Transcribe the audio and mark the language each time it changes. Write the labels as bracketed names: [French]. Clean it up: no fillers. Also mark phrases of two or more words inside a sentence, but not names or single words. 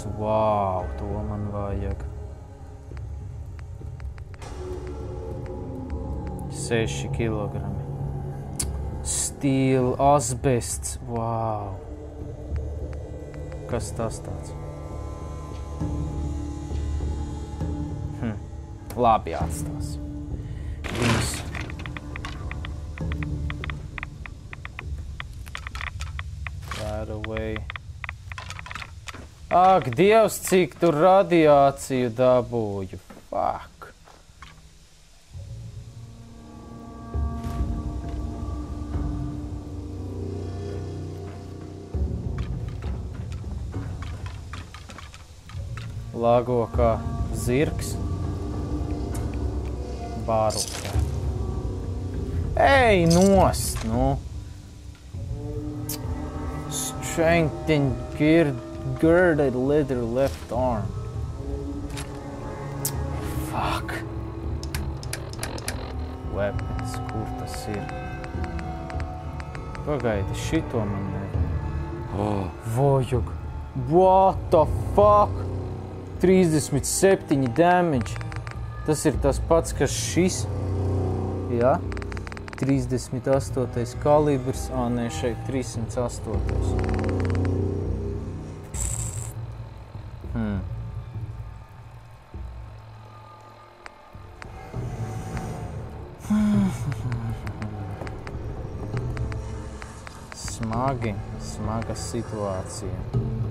[Latvian] Wow, to man vajag. 6 kilogrami. Steel, asbests. Wow. Kas tas tāds? Labi atstās. Viss. [English] Right away. [Latvian] Ak, Dievs, cik tur radiāciju dabūju. Fuck. Lago kā zirgs. Bāru. Ej, nost, nu. [English] Strengthened girded leather left arm. Fuck. Weapons, [Latvian] kur tas ir? Pagaidi, šito man nevajag. Vajag. [English] What the fuck? 37 damage. [Latvian] Tas ir tas pats, kas šis. Jā. 38. kalibrs. Nē, šeit 308. Smaga situācija.